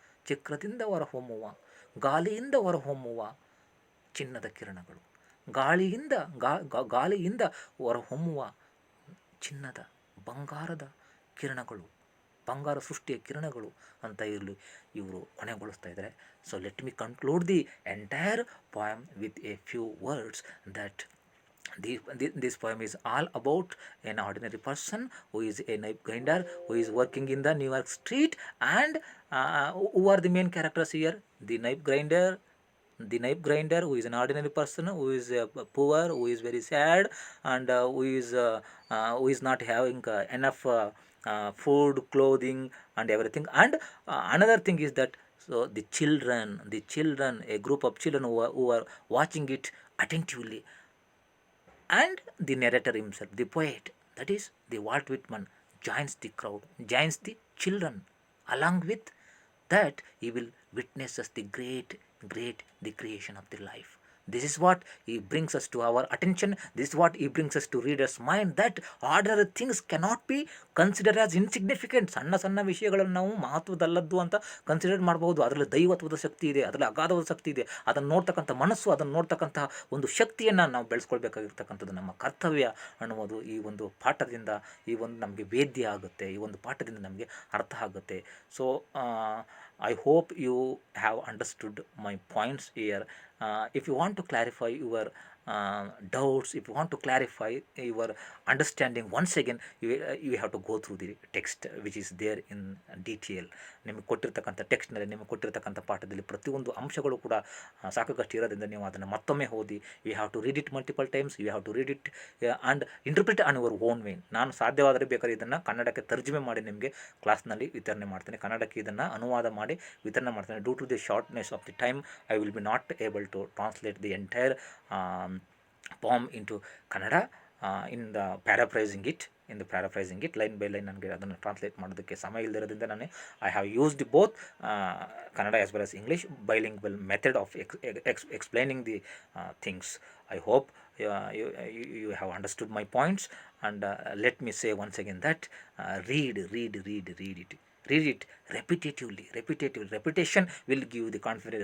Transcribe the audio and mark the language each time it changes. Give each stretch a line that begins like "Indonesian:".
Kannada: ಚಕ್ರದಿಂದ ಹೊರಹೊಮ್ಮುವ, ಗಾಳಿಯಿಂದ ಹೊರಹೊಮ್ಮುವ ಚಿನ್ನದ ಕಿರಣಗಳು, ಗಾಳಿಯಿಂದ ಹೊರಹೊಮ್ಮುವ ಚಿನ್ನದ, ಬಂಗಾರದ ಕಿರಣಗಳು, ಬಂಗಾರ ಸೃಷ್ಟಿಯ ಕಿರಣಗಳು ಅಂತ ಇರಲಿ ಇವರು ಕೊನೆಗೊಳಿಸ್ತಾ ಇದ್ದಾರೆ.
English: So let me conclude the entire poem with a few words that this poem is all about an ordinary person who is a knife grinder, who is working in the New York street, and who are the main characters here? The knife grinder, who is an ordinary person, who is poor, who is very sad, and who is not having enough food, clothing, and everything. And another thing is that, so the children, a group of children who are watching it attentively. And the narrator himself, the poet, that is the Walt Whitman, joins the crowd, joins the children. Along with that, he will witness us the great, the creation of the life. This is what he brings us to our attention. This is what he brings us to readers' mind, that ordinary things cannot be considered as insignificant.
Kannada: ಸಣ್ಣ ವಿಷಯಗಳನ್ನು ನಾವು ಮಹತ್ವದಲ್ಲದ್ದು ಅಂತ consider ಮಾಡಬಹುದು. ಅದರಲ್ಲಿ ದೈವತ್ವದ ಶಕ್ತಿ ಇದೆ, ಅದರಲ್ಲಿ ಅಗಾಧವಾದ ಶಕ್ತಿ ಇದೆ. ಅದನ್ನು ನೋಡ್ತಕ್ಕಂಥ ಮನಸ್ಸು, ಅದನ್ನು ನೋಡ್ತಕ್ಕಂತಹ ಒಂದು ಶಕ್ತಿಯನ್ನು ನಾವು ಬೆಳೆಸ್ಕೊಳ್ಬೇಕಾಗಿರ್ತಕ್ಕಂಥದ್ದು ನಮ್ಮ ಕರ್ತವ್ಯ ಅನ್ನುವುದು ಈ ಒಂದು ಪಾಠದಿಂದ, ಈ ಒಂದು ನಮಗೆ ವೇದ್ಯ ಆಗುತ್ತೆ, ಈ ಒಂದು ಪಾಠದಿಂದ ನಮಗೆ ಅರ್ಥ ಆಗುತ್ತೆ.
English: So I hope you have understood my points here. If you want to clarify your doubts, if you want to clarify your understanding once again, you have to go through the text which is there in detail.
Kannada: ನಿಮಗೆ ಕೊಟ್ಟಿರ್ತಕ್ಕಂಥ ಟೆಕ್ಸ್ಟ್ನಲ್ಲಿ, ನಿಮಗೆ ಕೊಟ್ಟಿರ್ತಕ್ಕಂಥ ಪಾಠದಲ್ಲಿ ಪ್ರತಿಯೊಂದು ಅಂಶಗಳು ಕೂಡ ಸಾಕಷ್ಟು ಇರೋದ್ರಿಂದ ನೀವು ಅದನ್ನು ಮತ್ತೊಮ್ಮೆ ಓದಿ.
English: You have to read it multiple times, you have to read it and interpret on your own way.
Kannada: ನಾನು ಸಾಧ್ಯವಾದರೆ ಬೇಕಾದ್ರೆ ಇದನ್ನು ಕನ್ನಡಕ್ಕೆ ತರ್ಜುಮೆ ಮಾಡಿ ನಿಮಗೆ ಕ್ಲಾಸ್ನಲ್ಲಿ ವಿತರಣೆ ಮಾಡ್ತೇನೆ. ಕನ್ನಡಕ್ಕೆ ಇದನ್ನು ಅನುವಾದ ಮಾಡಿ ವಿತರಣೆ ಮಾಡ್ತೇನೆ.
English: Due to the shortness of the time, I will be not able to translate the entire poem into Kannada in the paraphrasing it line by line.
Kannada: ನನಗೆ ಅದನ್ನು ಟ್ರಾನ್ಸ್ಲೇಟ್ ಮಾಡೋದಕ್ಕೆ ಸಮಯ ಇಲ್ಲದಿರೋದ್ರಿಂದ ನಾನು
English: I have used both Kannada as well as English, bilingual method of explaining the things. I hope you have understood my points. And let me say once again that read it. Read it repetitively. Repetition will give the confidence.